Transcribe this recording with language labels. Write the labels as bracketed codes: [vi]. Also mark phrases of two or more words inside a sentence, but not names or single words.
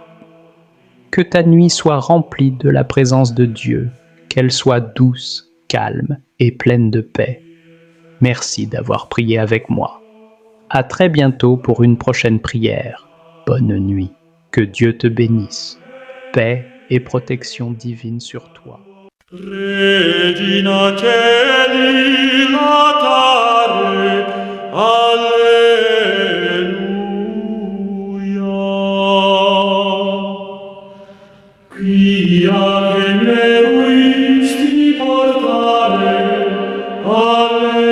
[fr] Que ta nuit soit remplie de la présence de Dieu, qu'elle soit douce, calme et pleine de paix. Merci d'avoir prié avec moi. À très bientôt pour une prochaine prière. Bonne nuit. Que Dieu te bénisse. Paix et protection divine sur toi. [la] Regina Celi latare, Alleluia. Quia generuisti portare, Alleluia.